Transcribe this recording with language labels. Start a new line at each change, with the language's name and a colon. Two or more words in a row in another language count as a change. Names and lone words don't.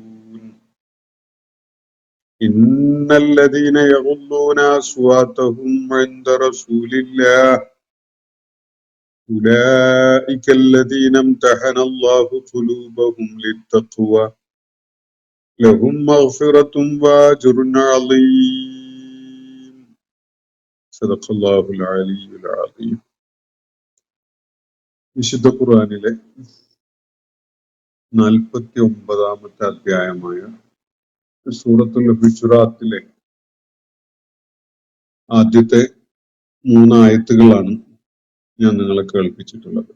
Arabic: إن الذين يغضون أصواتهم عند رسول الله أولئك الذين امتحن الله قلوبهم للتقوى لهم مغفرة وأجر عظيم. صدق الله العلي العظيم.
Malayalam: വിശുദ്ധ ഖുർആനിലെ 49-ാമത്തെ അധ്യായമായ സൂറത്തുൽ ഹുജറാത്തിലെ ആദ്യത്തെ 3 ആയത്തുകളാണ് ഞാൻ നിങ്ങളെ കേൾപ്പിച്ചിട്ടുള്ളത്.